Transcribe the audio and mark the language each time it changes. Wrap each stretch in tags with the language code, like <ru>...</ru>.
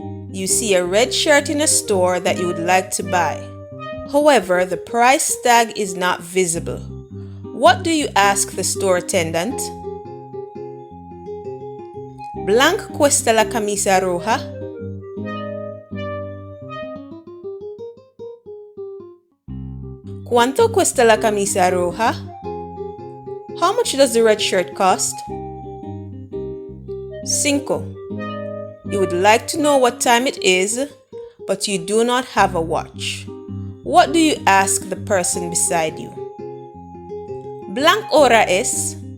<en>You see a red shirt in a store that you would like to buy. However, the price tag is not visible. What do you ask the store attendant?</en> <es>¿Blanc cuesta la camisa roja? ¿Cuánto cuesta la camisa roja?</es> <en>How much does the red shirt cost? 5. You would like to know what time it is, but you do not have a watch. What do you ask the person beside you?</en> <es>Blank hora es?</es>